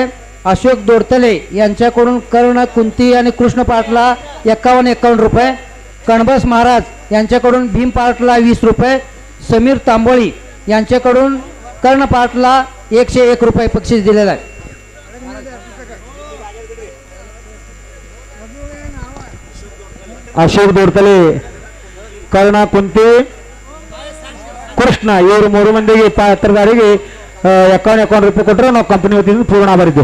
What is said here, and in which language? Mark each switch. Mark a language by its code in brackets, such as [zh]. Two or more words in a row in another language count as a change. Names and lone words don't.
[mr] अशोक दोडतले यांच्याकडून कर्ण, कुंती आणि कृष्ण पाठला 51 रुपये. कणबस महाराज यांच्याकडून भीम पाठला 20 रुपये. समीर तांबोळी यांच्याकडून कर्ण पाठला 101 रुपये बक्षीस दिलेला आहे. [kn] ಅಶೋಕ್ ದೊಡ್ತಲೆ, ಕರ್ಣ, ಕುಂತಿ, ಕೃಷ್ಣ ಇವರು 3 ಮಂದಿಗೆ ಪಾತ್ರಧಾರಿಗೆ 51 ರೂಪಾಯಿ ಕೊಟ್ಟರೆ ನಾವು ಕಂಪನಿ ವತಿಯಿಂದ ಪೂರ್ಣ ಬರಿದ್ದು.